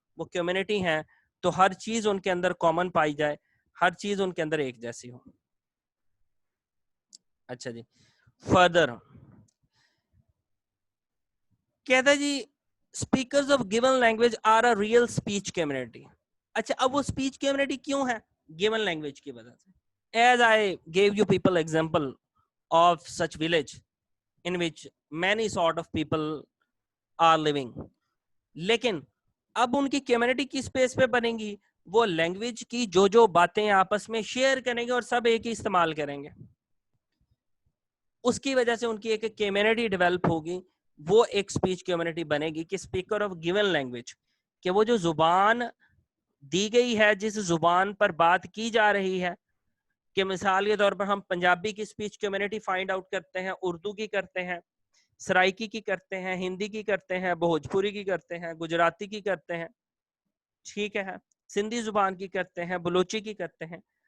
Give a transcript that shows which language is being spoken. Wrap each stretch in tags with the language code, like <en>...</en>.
<ur>وہ کمیونٹی ہیں تو ہر چیز ان کے اندر کامن پائی جائے, ہر چیز ان کے اندر ایک جیسی ہو. اچھا جی, فردر کہتا ہے جی</ur> <en>Speakers of given language are a real speech community.</en> <ur>اچھا, اب وہ اسپیچ کمیونٹی کیوں ہے؟ گیون لینگویج کی وجہ سے.</ur> <en>As I gave you people example of such village in which many sort of people are living.</en> <ur>لیکن اب ان کی کمیونٹی کی اسپیس پہ بنیں گی, وہ لینگویج کی جو باتیں آپس میں شیئر کریں گے اور سب ایک ہی استعمال کریں گے. اس کی وجہ سے ان کی ایک کمیونٹی ڈیولپ ہوگی, وہ ایک اسپیچ کمیونٹی بنے گی کہ اسپیکر آف گیون لینگویج, کہ وہ جو زبان دی گئی ہے, جس زبان پر بات کی جا رہی ہے, کہ مثال کے طور پر ہم پنجابی کی اسپیچ کمیونٹی فائنڈ آؤٹ کرتے ہیں, اردو کی کرتے ہیں, سرائکی کی کرتے ہیں, ہندی کی کرتے ہیں, بھوجپوری کی کرتے ہیں, گجراتی کی کرتے ہیں, ٹھیک ہے, سندھی زبان کی کرتے ہیں, بلوچی کی کرتے ہیں.</ur>